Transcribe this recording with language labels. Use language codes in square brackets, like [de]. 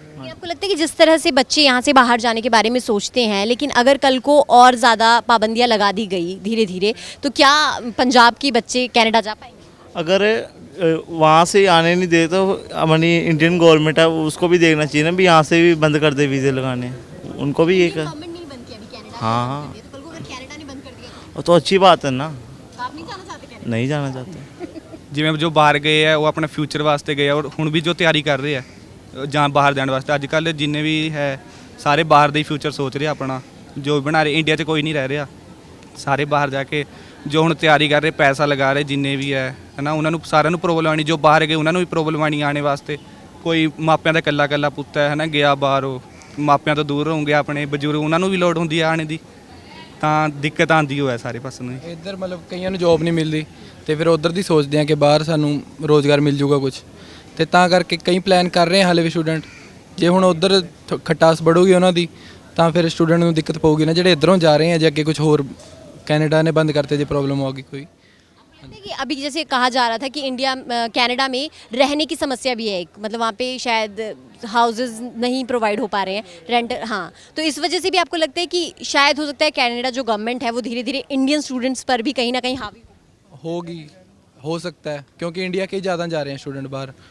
[hi] आपको लगता है कि जिस तरह से बच्चे यहाँ से बाहर जाने के बारे में सोचते हैं, लेकिन अगर कल को और ज़्यादा पाबंदियाँ लगा दी गई धीरे धीरे तो क्या पंजाब के बच्चे कनाडा जा पाएंगे? अगर वहाँ से आने नहीं दे तो हमारी इंडियन गवर्नमेंट है उसको भी देखना चाहिए ना, भी यहाँ से भी बंद कर दे वीज़े लगाने, उनको भी एक। हाँ हाँ, तो अच्छी बात है ना। आप नहीं जाना चाहते? नहीं जाना चाहते। [pa] ਜਿਵੇਂ ਜੋ ਬਾਹਰ ਗਏ ਆ ਉਹ ਆਪਣੇ ਫਿਊਚਰ ਵਾਸਤੇ ਗਏ ਆ ਔਰ ਹੁਣ ਵੀ ਜੋ ਤਿਆਰੀ ਕਰ ਰਹੇ ਆ ਜਾਂ ਬਾਹਰ ਜਾਣ ਵਾਸਤੇ, ਅੱਜ ਕੱਲ੍ਹ ਜਿੰਨੇ ਵੀ ਹੈ ਸਾਰੇ ਬਾਹਰ ਦਾ ਹੀ ਫਿਊਚਰ ਸੋਚ ਰਹੇ ਆਪਣਾ, ਜੋ ਬਣਾ ਰਹੇ। ਇੰਡੀਆ 'ਚ ਕੋਈ ਨਹੀਂ ਰਹਿ ਰਿਹਾ, ਸਾਰੇ ਬਾਹਰ ਜਾ ਕੇ ਜੋ ਹੁਣ ਤਿਆਰੀ ਕਰ ਰਹੇ, ਪੈਸਾ ਲਗਾ ਰਹੇ ਜਿੰਨੇ ਵੀ ਹੈ ਨਾ, ਉਹਨਾਂ ਨੂੰ ਸਾਰਿਆਂ ਨੂੰ ਪ੍ਰੋਬਲਮ ਆਣੀ। ਜੋ ਬਾਹਰ ਗਏ ਉਹਨਾਂ ਨੂੰ ਵੀ ਪ੍ਰੋਬਲਮ ਆਣੀ ਆਉਣੇ ਵਾਸਤੇ। ਕੋਈ ਮਾਪਿਆਂ ਦਾ ਇਕੱਲਾ ਇਕੱਲਾ ਪੁੱਤ ਹੈ ਨਾ ਗਿਆ ਬਾਹਰ, ਉਹ ਮਾਪਿਆਂ ਤੋਂ ਦੂਰ ਹੋਣਗੇ, ਆਪਣੇ ਬਜ਼ੁਰਗ ਉਹਨਾਂ ਨੂੰ ਵੀ ਲੋੜ ਹੁੰਦੀ ਆ ਆਉਣੇ ਦੀ, ਤਾਂ ਦਿੱਕਤ ਆਉਂਦੀ ਹੋਇਆ ਸਾਰੇ ਪਾਸੇ ਨੂੰ। ਇੱਧਰ ਮਤਲਬ ਕਈਆਂ ਨੂੰ ਜੋਬ ਨਹੀਂ ਮਿਲਦੀ ਤੇ ਫਿਰ ਉਧਰ ਦੀ ਸੋਚਦੇ ਆ ਕਿ ਬਾਹਰ ਸਾਨੂੰ ਰੋਜ਼ਗਾਰ ਮਿਲ ਜੂਗਾ ਕੁਝ, ਤੇ ਤਾਂ ਕਰਕੇ ਕਈ ਪਲਾਨ ਕਰ ਰਹੇ ਹਾਲੇ ਵੀ ਸਟੂਡੈਂਟ। ਜੇ ਹੁਣ ਉਧਰ ਖਟਾਸ बढ़ूगी ਉਹਨਾਂ ਦੀ ਤਾਂ ਫਿਰ ਸਟੂਡੈਂਟ ਨੂੰ ਦਿੱਕਤ ਪਊਗੀ ਨਾ, ਜਿਹੜੇ ਇੱਧਰੋਂ ਜਾ ਰਹੇ हैं ਜੇ ਅੱਗੇ [hi] कुछ और कनाडा ने बंद करते जी प्रॉब्लम होगी कोई। कि अभी जैसे कहा जा रहा था कि इंडिया कनाडा में रहने की समस्या भी है एक, मतलब वहाँ पे शायद हाउसेस नहीं प्रोवाइड हो पा रहे हैं, रेंट। हाँ, तो इस वजह से भी आपको लगता है कि शायद हो सकता है कनाडा जो गवर्नमेंट है वो धीरे धीरे इंडियन स्टूडेंट्स पर भी कहीं ना कहीं हावी होगी, हो सकता है, क्योंकि इंडिया के ज़्यादा जा रहे हैं स्टूडेंट बाहर।